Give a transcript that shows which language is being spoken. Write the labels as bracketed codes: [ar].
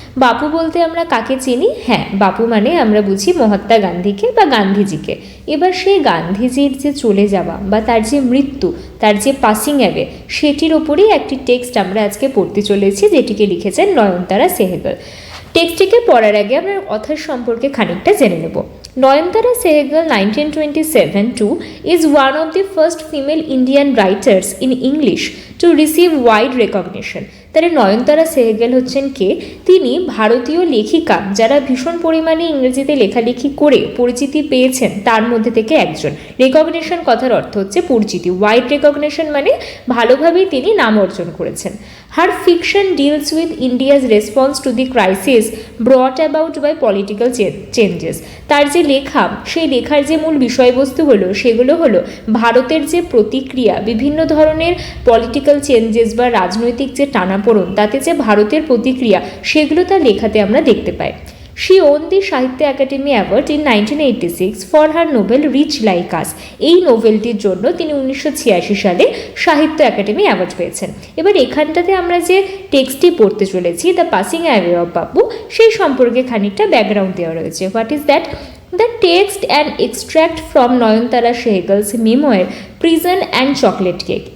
[bn] বাপু বলতে আমরা কাকে চিনি? হ্যাঁ, বাপু মানে আমরা বুঝি মহাত্মা গান্ধীকে বা গান্ধীজিকে। এবার সেই গান্ধীজির যে চলে যাওয়া বা তার যে মৃত্যু, তার যে পাসিং অ্যাওয়ে, সেটির ওপরেই একটি টেক্সট আমরা আজকে পড়তে চলেছি, যেটিকে লিখেছেন নয়নতারা সেহগল। টেক্সটটিকে পড়ার আগে আমরা অথার সম্পর্কে খানিকটা জেনে নেব। [en] Nayanthara Sehgal 1927 is one of the first female Indian writers in English to receive wide recognition. [bn] তাহলে নয়নতারা সেহগল হচ্ছেন কে? তিনি ভারতীয় লেখিকা যারা ভীষণ পরিমাণে ইংরেজিতে লেখালেখি করে পরিচিতি পেয়েছেন তার মধ্যে থেকে একজন। রেকগনিশন কথার অর্থ হচ্ছে পরিচিতি, ওয়াইড রেকগনিশন মানে ভালোভাবেই তিনি নাম অর্জন করেছেন। [en] Her fiction deals with India's response to the crisis brought about by political changes. [bn] তার যে লেখা, সেই লেখার যে মূল বিষয়বস্তু হলো সেগুলো হলো ভারতের যে প্রতিক্রিয়া, বিভিন্ন ধরনের পলিটিক্যাল চেঞ্জেস বা রাজনৈতিক যে টানাপোড়েন, তাতে যে ভারতের প্রতিক্রিয়া, সেগুলো তার লেখাতে আমরা দেখতে পাই। [en] She won the Sahitya Akademi award in 1986 for her novel rich like us. [bn] এই নোভেলটির জন্য তিনি 1986 সালে সাহিত্য একাডেমি অ্যাওয়ার্ড পেয়েছেন। এবার এখানটাতে আমরা যে টেক্সটটি পড়তে চলেছি, দ্য পাসিং অ্যাওয়ে অফ বাপু, সেই সম্পর্কে খানিকটা ব্যাকগ্রাউন্ড দেওয়া রয়েছে। [en] What is that? The text and extract from Nayantara Sahgal's memoir prison and chocolate cake.